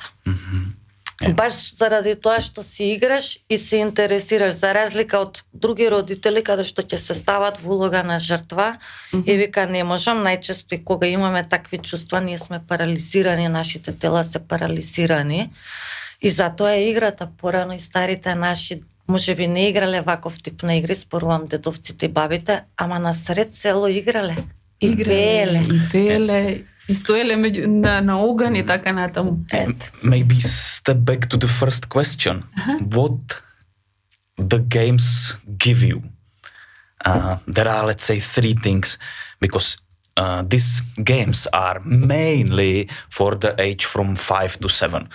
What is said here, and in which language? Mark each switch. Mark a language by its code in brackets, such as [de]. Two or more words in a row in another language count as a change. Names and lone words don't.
[mk] Баш заради тоа што си играш и се интересираш, за разлика од други родители каде што ќе се стават во улога на жртва и вика не можам, најчесто и кога имаме такви чувства, ние сме парализирани, нашите тела се парализирани и затоа е играта. Порано и старите наши можеби не играле ваков тип на игри, спорувам дедовците и бабите, ама насред село играле. И пееле, и стоеле на оган и така натаму. [en] Maybe step back to the first question. What the games give you? There are, let's say, three things, because these games are mainly for the age from 5 to 7.